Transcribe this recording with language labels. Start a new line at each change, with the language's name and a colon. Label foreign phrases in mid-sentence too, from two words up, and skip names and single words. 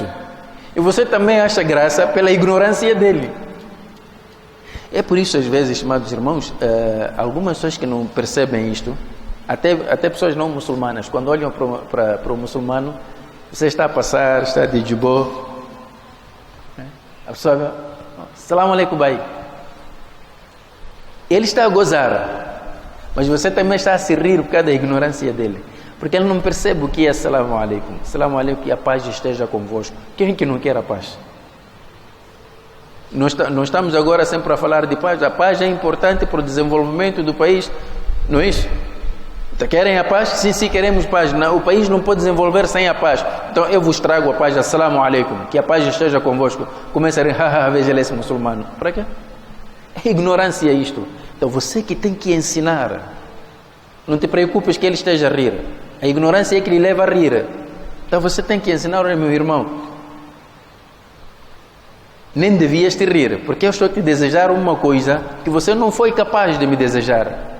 Portuguese: E você também acha graça pela ignorância dele. É por isso, às vezes, estimados irmãos, algumas pessoas que não percebem isto, até pessoas não muçulmanas, quando olham para o muçulmano, você está a passar, está de jubô, a pessoa,
Arabic: سلام عليكم bai.
Portuguese: Ele está a gozar, mas você também está a se rir por causa da ignorância dele, porque ele não percebe o que é
Arabic: سلام عليكم. سلام عليكم,
Portuguese: que a paz esteja convosco. Quem que não quer a paz? Nós estamos agora sempre a falar de paz. A paz é importante para o desenvolvimento do país, não é isso? Querem a paz? Sim, queremos paz. O país não pode desenvolver sem a paz. Então eu vos trago a paz.
Arabic: السلام عليكم.
Portuguese: Que a paz esteja convosco. Começa a rir, veja ele esse muçulmano. Para quê? É ignorância isto. Então você que tem que ensinar. Não te preocupes que ele esteja a rir. A ignorância é que lhe leva a rir. Então você tem que ensinar, olha, meu irmão, nem devias te rir, porque eu estou a te desejar uma coisa que você não foi capaz de me desejar.